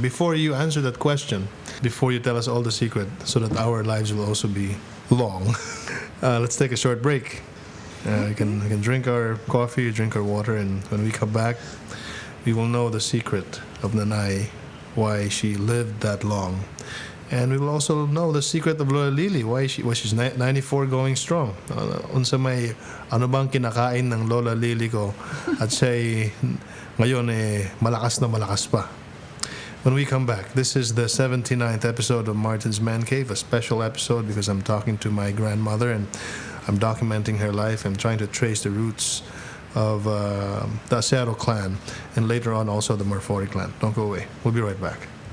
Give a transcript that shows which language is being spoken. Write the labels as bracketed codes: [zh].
[en] Before you answer that question, before you tell us all the secret so that our lives will also be long, let's take a short break. We can drink our coffee, drink our water, and when we come back, we will know the secret of Nanay, why she lived that long. And we will also know the secret of Lola Lili, why she's 94 going strong. [ceb] Unsa may [tl] ano bang kinakain ng Lola Lili ko at siya ngayon malakas na malakas pa. [en] When we come back, this is the 79th episode of Martin's Man Cave, a special episode because I'm talking to my grandmother and I'm documenting her life. I'm trying to trace the roots of the Acero clan and later on also the Marfori clan. Don't go away. We'll be right back.